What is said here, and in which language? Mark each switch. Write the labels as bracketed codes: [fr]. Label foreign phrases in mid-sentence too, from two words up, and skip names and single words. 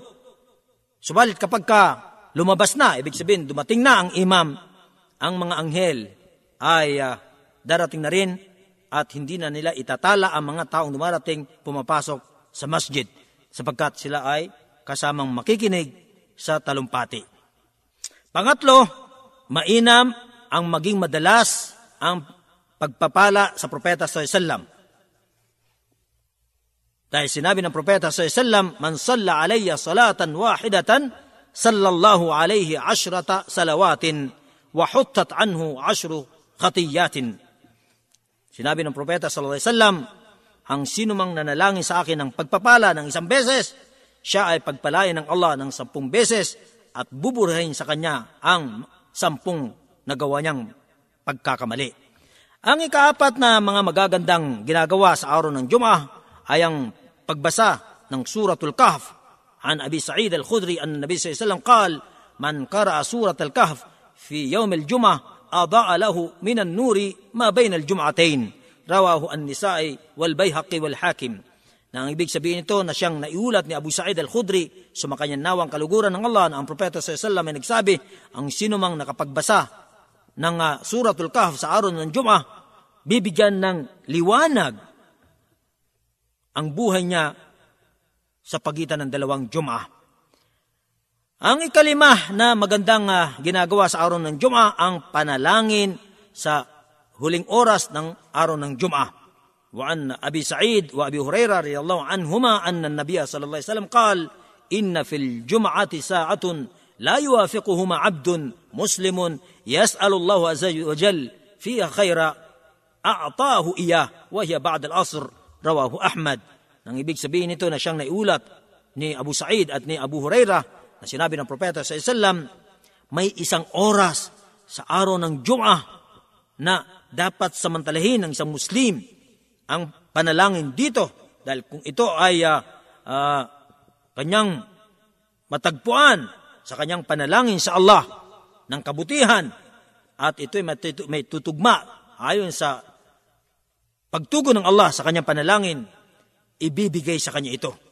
[tl] Subalit kapag lumabas na, ibig sabihin dumating na ang imam, ang mga anghel ay darating na rin at hindi na nila itatala ang mga taong dumarating pumapasok sa masjid sapagkat sila ay kasamang makikinig sa talumpati. Pangatlo, mainam ang maging madalas ang pagpapala sa Propeta SAW. Dahil sinabi ng Propeta SAW, [ar] من صلى علي صلاة واحدة صلى الله عليه 10 صلوات وحطت عنه 10 خطيئات. [tl] Sinabi ng Propeta SAW, ang sino mang nanalangin sa akin ng pagpapala ng 1 beses, siya ay pagpalain ng Allah ng 10 beses at buburahin sa kanya ang 10 nagawa niyang pagkakamali. Ang ikaapat na mga magagandang ginagawa sa araw ng Jum'ah ay ang pagbasa ng Suratul Kahf. [ar] عن أبي سعيد الخدري أن النبي صلى الله عليه وسلم قال من قرأ سورة الكهف في يوم الجمعة أضاء له من النور ما بين الجمعتين. رواه النسائي والبيهقي والحاكم. [tl] Nang ibig sabihin nito na siyang naiulat ni Abu Sa'id al-Khudri, sumakanyang nawang kaluguran ng Allah na ang Propeta [ar] صلى الله عليه وسلم [tl] ay nagsabi, ang sinumang nakapagbasa ng Suratul Kahf sa araw ng Jum'ah, bibigyan ng liwanag ang buhay niya sa pagitan ng 2 Jum'ah. Ang ikalima na magandang ginagawa sa araw ng Jum'ah, ang panalangin sa huling oras ng araw ng Jum'ah. [ar] وعن أبي سعيد وأبي هريرة رضي الله عنهما أن النبي صلى الله عليه وسلم قال إن في الجمعة ساعة لا يوافقها عبد مسلم يسأل الله عز وجل فيها خيرا أعطاه إياه وهي بعد العصر. رواه أحمد. [tl] Nang ibig sabihin nito na siyang naiulat ni Abu Sa'id at ni Abu Hurairah na sinabi ng Propeta [ar] صلى الله عليه وسلم, [tl] may isang oras sa araw ng Jum'ah na dapat samantalahin ng isang Muslim ang panalangin dito, dahil kung ito ay kanyang matagpuan sa kanyang panalangin sa Allah ng kabutihan, at ito ay may tutugma ayon sa pagtugon ng Allah sa kanyang panalangin, ibibigay sa kanya ito.